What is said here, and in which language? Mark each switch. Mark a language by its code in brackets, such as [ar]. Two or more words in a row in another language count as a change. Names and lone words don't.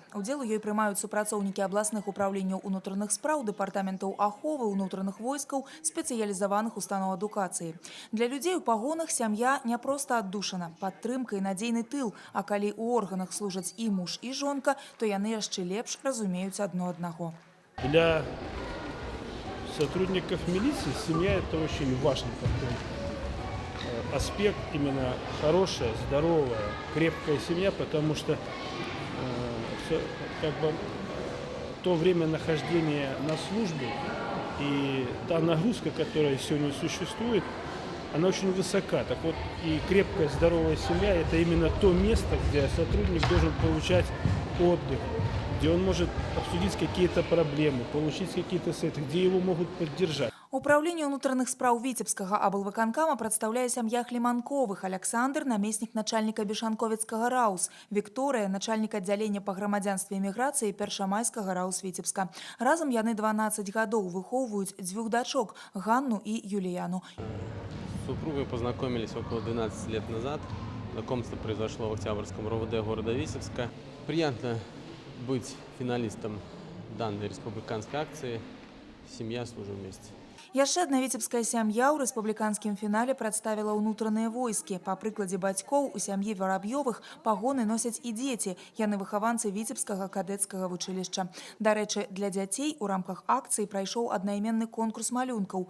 [be] Удзел у ёй прымаюць супрацоўнікі абласных упраўленняў унутраных спраў, дэпартаментаў аховы, унутраных войскаў, спецыялізаваных устаноў адукацыі. Для людзей у пагонах сям'я не проста аддушана, падтрымка і надзейны тыл, а калі ў органах служаць і муж, і жонка, то яны яшчэ лепш разумеюць адно аднаго. [ru] Для сотрудников милиции семья – это очень важный такой аспект, именно хорошая, здоровая, крепкая семья, потому что то время нахождения на службе и та нагрузка, которая сегодня существует, она очень высока. Так вот, и крепкая, здоровая семья – это именно то место, где сотрудник должен получать отдых, где он может обсудить какие-то проблемы, получить какие-то советы, где его могут поддержать. [be] Управленне ўнутраных спраў Віцебскага аблвыканкама прадстаўляе сям'я Хлеманковых. Александр – намеснік начальніка Бешанковецкага РАУС. Вікторыя – начальнік аддзялення па грамадзянстве і міграцыі Першамайскага РАУС Віцебска. Разам яны 12 гадоў выхоўваюць дзвюх дачок – Ганну і Юлияну. [ru] С супругой познакомились около 12 лет назад. Знакомство произошло в Октябрьском РОВД города Витебска. Приятно быть финалистом данной республиканской акции «Семья. Служим вместе». [be] Яшчэ адна віцебская сям'я ў рэспубліканскім фінале прадставіла ўнутраныя войскі. Па прыкладзе бацькоў у сям'і Вараб'ёвых пагоны носяць і дзеці. Яны выхаванцы Віцебскага кадэцкага вучылішча. Дарэчы, для дзяцей у рамках акцыі прайшоў аднайменны конкурс малюнкаў.